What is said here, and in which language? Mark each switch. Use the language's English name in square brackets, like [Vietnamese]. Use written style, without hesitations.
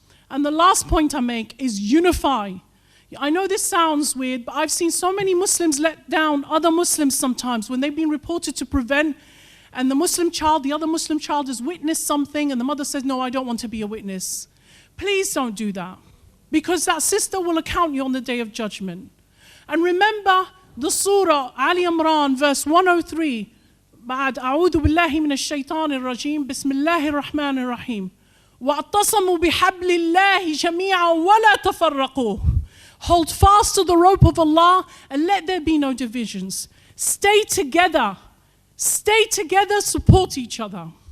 [English] And the last point I make is unify. I know this sounds weird, but I've seen so many Muslims let down other Muslims sometimes when they've been reported to Prevent, and the other Muslim child has witnessed something, and the mother says, no, I don't want to be a witness. Please don't do that, because that sister will account you on the day of judgment. And remember the surah, Ali Imran, verse 103, [Arabic] بعد أعوذ بالله من الشيطان الرجيم بسم الله الرحمن الرحيم وَاعْتَصَمُوا بِحَبْلِ اللَّهِ جَمِيعًا وَلَا تَفَرَّقُوا. [English] Hold fast to the rope of Allah and let there be no divisions. Stay together. Stay together, support each other.